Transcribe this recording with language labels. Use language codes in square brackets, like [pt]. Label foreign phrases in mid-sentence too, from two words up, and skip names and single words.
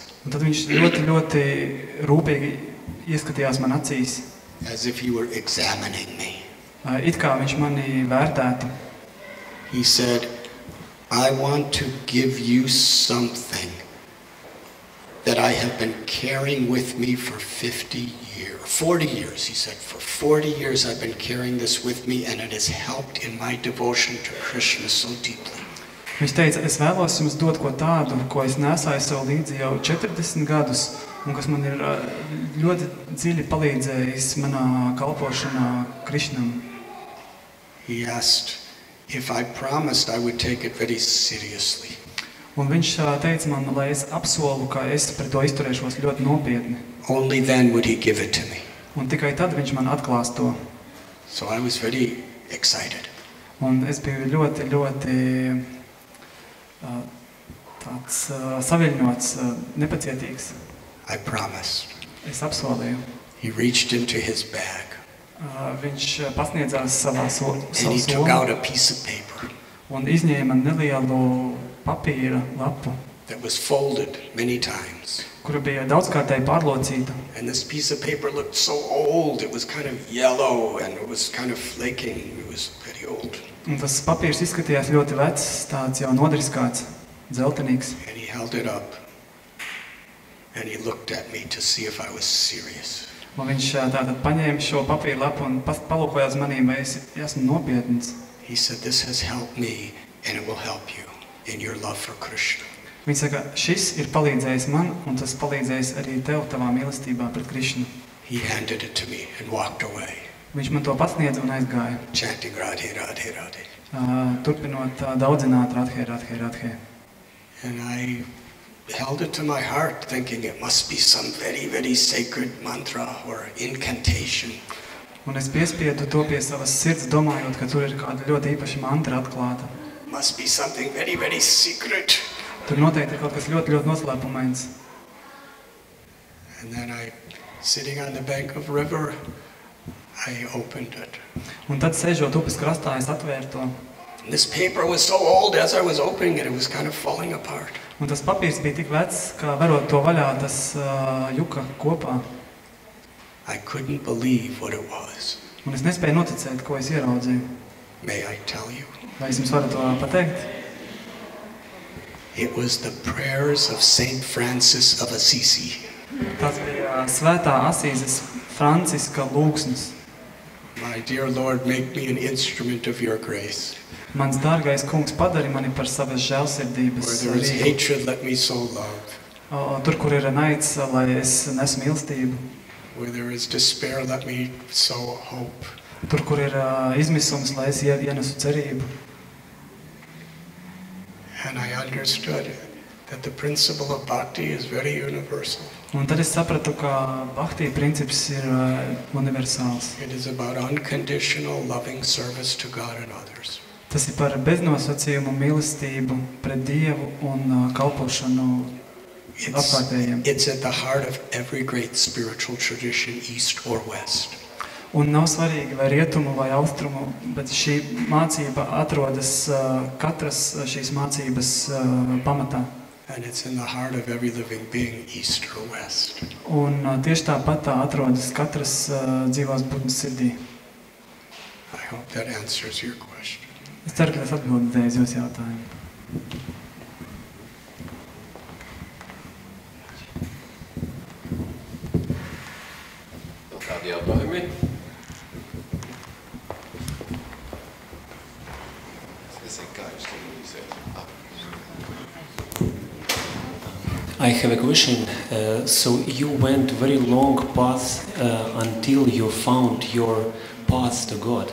[lv] Un tad viņš ļoti, ļoti rūpīgi ieskatījās man acīs. [en] As if he were examining me. [lv] It kā viņš mani vērtētu. [en] He said, I want to give you something that I have been carrying with me for 40 years, he said. For 40 years I've been carrying this with me and it has helped in my devotion to Krishna so deeply. [lv] Viņš teica, es vēlos jums dot ko tādu, ko es nesāju sev līdzi jau 40 gadus un kas man ir ļoti dziļi palīdzējis manā kalpošanā Krišnam. [en] He asked if I promised I would take it very seriously. [lv] Un viņš teica man, lai es apsolu, ka es pret to izturēšos ļoti nopietni. [en] Only then would he give it to me. [lv] Un tikai tad viņš man atklās to. [en] So I was very excited. [lv] Un es biju ļoti, ļoti tāds saviļņots, nepacietīgs. [en] I promised. [lv] Es apsolīju. [en] He reached into his bag. [lv] Viņš pasniedzās savu somu. [en] And he took out a piece of paper. [lv] Un izņēma nelielu papīra lapu. [en] That was folded many times. [lv] Kura bija daudzkārtēji pārlocīta. [en] And this piece of paper looked so old. It was kind of yellow and it was kind of flaking. It was very old. [lv] Un tas papīrs izskatījās ļoti vecs, tāds jau nodriskāts, dzeltenīgs. [en] And he held it up. And he looked at me to see if I was serious. [lv] Un viņš tātad paņēma šo papīra lapu un palūkojās manī, vai es esmu nopietns. [en] He said, this has helped me and it will help you in your love for Krishna. [lv] Viņš saka, šis ir palīdzējis man un tas palīdzējis arī tev tavā mīlestībā pret Krišnu. [en] He handed it to me and walked away. [lv] Viņš man to pasniedza un aizgāja. [en] Chanting Radhe, Radhe, Radhe. [lv] Turpinot daudzināt Radhe, Radhe, Radhe. [en] And I held it to my heart, thinking it must be some very, very sacred mantra or incantation. [lv] Un es piespiedu to pie savas sirds, domājot, ka tur ir kāda ļoti īpaša mantra atklāta. [en] Must be something very, very secret. [lv] Tur noteikti ir kaut kas ļoti, ļoti noslēpumains. [en] And then sitting on the bank of river, I opened it. [lv] Un tad, sēžot upes krastā, es atvēru to. [en] This paper was so old, as I was opening it, it was kind of falling apart. [lv] Un tas papīrs bija tik vecs, ka verot to vaļā, tas juka kopā. [en] I couldn't believe what it was. [lv] Un es nespēju noticēt, ko es ieraudzīju. [en] May I tell you? [lv] Vai es jums varu to pateikt? [en] It was the prayers of Saint Francis of Assisi. [lv] Tas bija svētā Asīzes Franciska lūgsnis. [en] My dear Lord, make me an instrument of your grace. [lv] Mans dārgais kungs, padari mani par savas žēlsirdības [en] Where there is hatred, let me sow love. [lv] Tur, kur ir naids, lai es nesu mīlestību. [en] Where there is despair, let me sow hope. [lv] Tur, kur ir izmisums, lai es ienesu cerību. [en] And I understood that the principle of bhakti is very universal. [lv] Un tad es sapratu, ka bhakti princips ir universāls. [en] It is about unconditional loving service to God and others. [lv] Tas ir par beznosacījumu mīlestību pret Dievu un kalpošanu apkārtējiem. [en] It's at the heart of every great spiritual tradition, east or west. [lv] Un nav svarīgi vai rietumu vai austrumu, bet šī mācība atrodas katras šīs mācības pamatā. [en] And it's in the heart of every living being, east or west. [lv] Un tieši tāpat tā atrodas katras dzīvās būtnes sirdī. [en] I hope that answers your question. [lv] Es ceru, ka tas atbildēju uz jūsu jautājumu. Kādi jautājumi? [en] I have a question. So you went very long path until you found your path to God.